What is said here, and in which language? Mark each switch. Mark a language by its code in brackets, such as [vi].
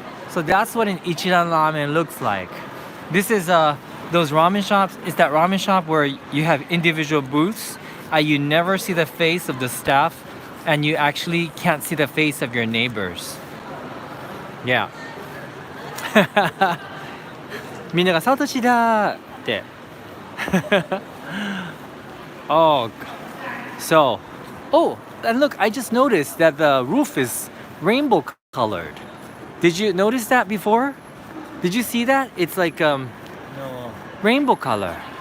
[en] So that's what an Ichiran ramen looks like. This is those ramen shops. It's that ramen shop where you have individual booths. You never see the face of the staff and you actually can't see the face of your neighbors. Yeah. [ja] みんながサトシだって。 [en] Oh, so, and look, I just noticed that the roof is rainbow colored. Did you notice that before? Did you see that? It's like No. rainbow color.